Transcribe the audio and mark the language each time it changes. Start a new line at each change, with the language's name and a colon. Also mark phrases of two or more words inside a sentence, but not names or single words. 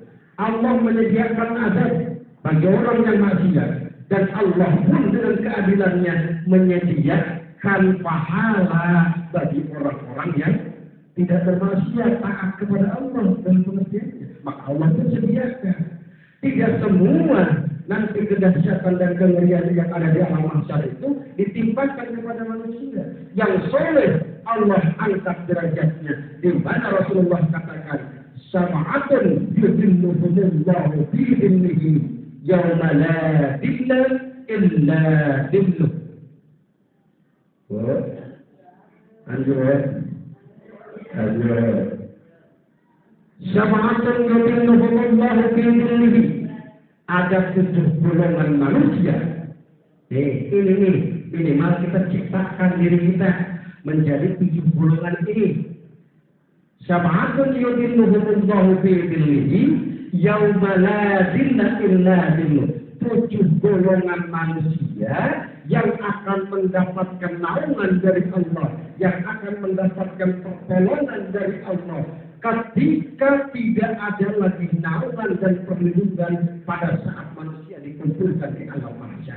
Indonesian: Allah menyediakan azab bagi orang yang maksiat, dan Allah pun dengan keadilannya menyediakan pahala bagi orang-orang yang tidak bermaksiat, taat kepada Allah dan pengertiannya. Maka Allah pun sediakan. Tidak semua nanti kedahsyatan dan kengerian yang ada di alam mahsyar itu ditimpakan kepada manusia. Yang soleh Allah angkat derajatnya. Di mana Rasulullah katakan,
Arabic: سماعة يظلهم الله في ظله يوم لا ظل إلا ظله.
Indonesian: Anjur.
Arabic: سماعة يظلهم الله في ظله.
Indonesian: Ada 7 golongan manusia. Ini mari kita ciptakan diri kita menjadi 7 golongan ini.
Arabic: سبعة يظلهم الله في ظله يوم لا ظل إلا ظله.
Indonesian: 7 golongan manusia yang akan mendapatkan naungan dari Allah, yang akan mendapatkan pertolongan dari Allah ketika tidak ada lagi naungan dan perlindungan pada saat manusia dikumpulkan di alam mahsyar.